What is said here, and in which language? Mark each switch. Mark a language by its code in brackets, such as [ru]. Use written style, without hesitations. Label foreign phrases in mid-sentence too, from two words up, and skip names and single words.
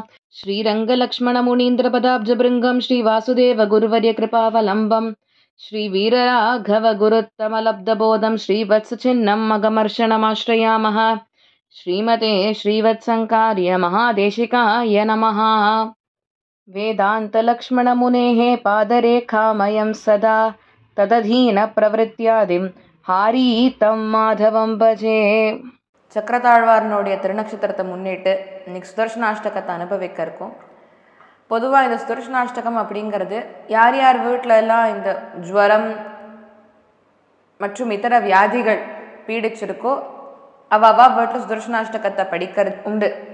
[sa] श्रीरङ्गलक्ष्मणमुनीन्द्रपदाब्जभृङ्गं श्रीवासुदेव गुरुवर्यकृपावलम्बं श्रीवीरराघवगुरुत्तमलब्धबोधं श्रीवत्सचिह्नं मगमर्षणमाश्रयामः। श्रीमते श्रीवत्सङ्कार्य महादेशिकाय नमः। वेदान्तलक्ष्मणमुनेः पादरेखामयं सदा तदधीनप्रवृत्त्यादिं हारीतं माधवं भजे. [ta] சக்கரத்தாழ்வாரனுடைய திருநக்ஷத்திரத்தை முன்னிட்டு இன்னைக்கு சுதர்சனாஷ்டகத்தை அனுபவிக்க இருக்கோம். பொதுவாக இந்த சுதர்சனாஷ்டகம் அப்படிங்கிறது யார் யார் வீட்டில எல்லாம் இந்த ஜுவரம் மற்றும் இதர வியாதிகள் பீடிச்சிருக்கோ அவ வீட்டில் சுதர்சனாஷ்டகத்தை படிக்கிறது உண்டு.